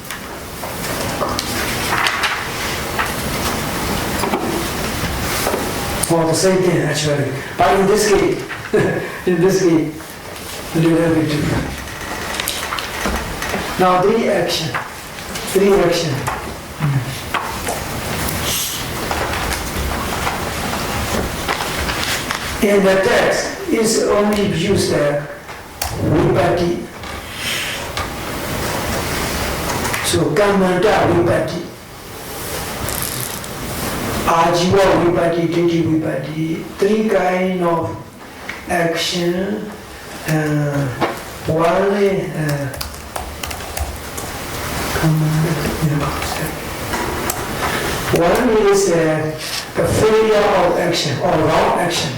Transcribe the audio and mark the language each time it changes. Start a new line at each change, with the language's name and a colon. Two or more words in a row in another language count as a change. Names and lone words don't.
English: For the same thing actually, but in this case, a little bit different. Now 3 action. In the text, it's only used vipatti.
Pali: So kamanta vipatti, ajiva vipatti, titi vipatti.
English: 3 kind of action. One is the failure of action or wrong action.